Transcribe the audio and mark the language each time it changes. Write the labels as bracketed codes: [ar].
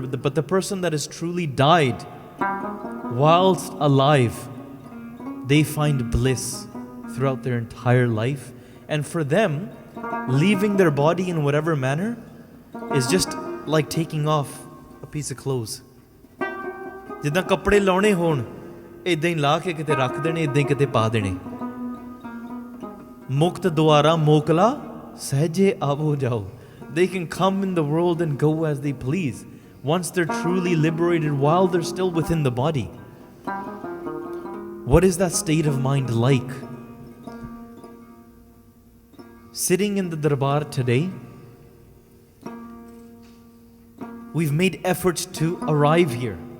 [en] But the person that has truly died whilst alive, they find bliss throughout their entire life. And for them, leaving their body in whatever manner is just like taking off a piece of clothes. [pa] ਜਿੱਦਾਂ ਕੱਪੜੇ ਲਾਉਣੇ ਹੋਣ ਇਦਾਂ ਹੀ ਲਾ ਕੇ ਕਿਤੇ ਰੱਖ ਦੇਣੇ ਇਦਾਂ ਹੀ ਕਿਤੇ ਪਾ ਦੇਣੇ ਮੁਕਤ ਦੁਆਰਾ ਮੋਕਲਾ ਸਹਜੇ ਆਵੋ ਜਾਓ. [en] They can come in the world and go as they please once they're truly liberated while they're still within the body. What is that state of mind like? Sitting in the darbar today, we've made efforts to arrive here.